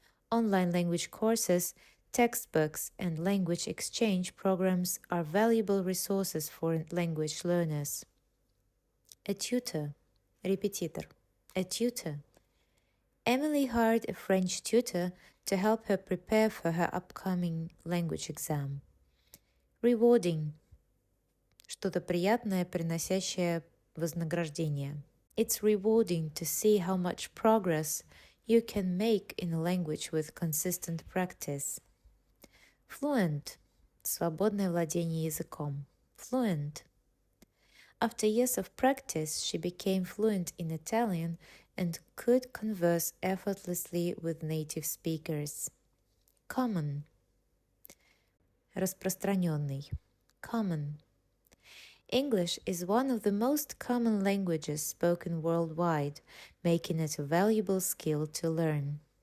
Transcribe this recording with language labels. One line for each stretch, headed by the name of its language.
English: Online language courses, textbooks, and language exchange programs are valuable resources for language learners. A tutor. Repetitor. A tutor. Emily hired a French tutor to help her prepare for her upcoming language exam. Rewarding.
Russian: Что-то приятное, приносящее вознаграждение.
English: It's rewarding to see how much progress you can make in a language with consistent practice. Fluent.
Russian: Свободное владение языком.
English: Fluent. After years of practice, she became fluent in Italian and could converse effortlessly with native speakers. Common. Распространенный. Common. English is one of the most common languages spoken worldwide, making it a valuable skill to learn.